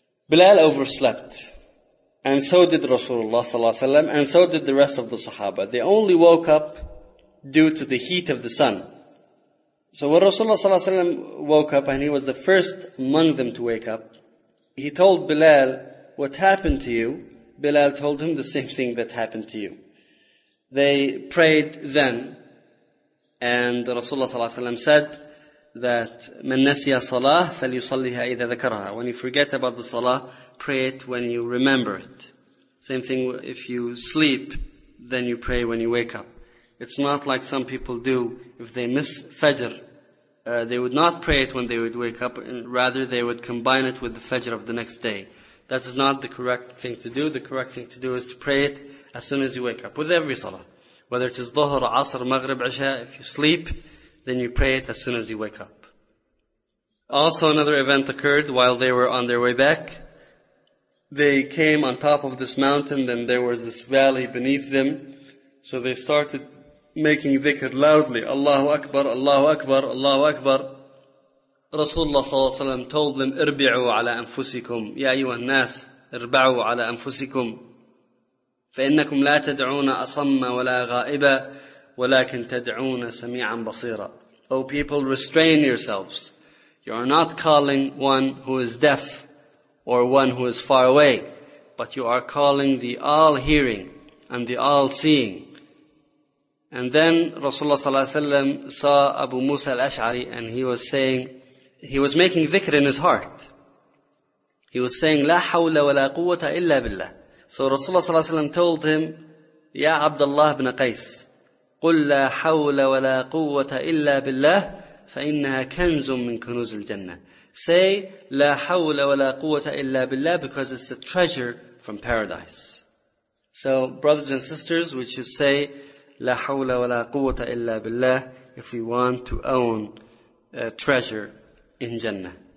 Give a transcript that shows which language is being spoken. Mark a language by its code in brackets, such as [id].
[en] Bilal overslept, and so did Rasulullah صلى الله عليه وسلم, and so did the rest of the Sahaba. They only woke up due to the heat of the sun. So when Rasulullah صلى الله عليه وسلم woke up, and he was the first among them to wake up, he told Bilal, what happened to you? Bilal told him the same thing that happened to you. They prayed then, and Rasulullah صلى الله عليه وسلم said that [ar] من نسي صلاة فليصليها إذا ذكرها. [en] When you forget about the salah, pray it when you remember it. Same thing if you sleep, then you pray when you wake up. It's not like some people do. If they miss Fajr, they would not pray it when they would wake up, and rather they would combine it with the Fajr of the next day. That is not the correct thing to do. The correct thing to do is to pray it as soon as you wake up, with every salah. Whether it is dhuhr, asr, maghrib, isha, if you sleep, then you pray it as soon as you wake up. Also, another event occurred while they were on their way back. They came on top of this mountain, then there was this valley beneath them. So they started making dhikr loudly. Allahu Akbar, Allahu Akbar, Allahu Akbar. Rasulullah صلى الله عليه وسلم told them, [ar] "Irbi'u ala anfusikum." Ya ayyuha an-nas, irba'u ala anfusikum. فإنكم لا تدعون أصم ولا غائبا ولكن تدعون سميعا بصيرا. [en] O people, restrain yourselves. You are not calling one who is deaf or one who is far away, but you are calling the all-hearing and the all-seeing. And then Rasulullah صلى الله عليه وسلم saw Abu Musa al-Ash'ari and he was saying, he was making dhikr in his heart. He was saying, [ar] لا حول ولا قوة إلا بالله. [en] So Rasulullah صلى الله عليه وسلم told him, [ar] يا عبد الله بن قيس قل لا حول ولا قوة إلا بالله فإنها كنز من كنوز الجنة. [en] Say, [ar] لا حول ولا قوة إلا بالله, [en] because it's a treasure from paradise. So brothers and sisters, we should say, [ar] لا حول ولا قوة إلا بالله, [en] if we want to own a treasure in Jannah.